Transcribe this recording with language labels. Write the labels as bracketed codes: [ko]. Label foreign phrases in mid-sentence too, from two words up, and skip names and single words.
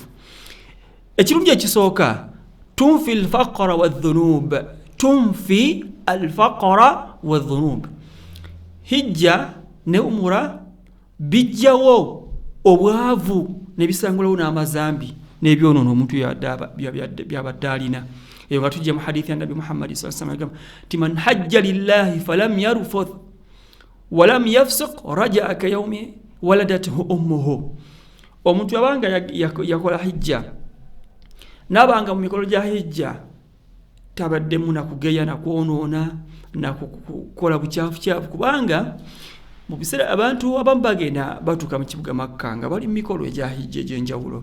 [lg] Ekirungi ekisooka, [ar] تنفي الفقر والذنوب, تنفي الفقر والذنوب. [lg] Hijja ne umra bijjawo obwavu nebisangulawo n'amazambi n'ebyonoono omuntu byabadde alina. Eyo nga tujja mu hadithi ya Nabi Muhammad [ar] صلى الله عليه وسلم من حج لله فلم يرفث ولم يفسق رجع كيوم ولدته أمه. [lg] Omuntu abanga yakola hijja n'abanga mu mikolo gya hijja tabaddemu nakugeya nakwonoona nakukola bukyafukyafu, kubanga mu biseera abantu abamu bagenda batuuka mu kibuga Makka nga bali mu mikolo egya hijja egy'enjawulo.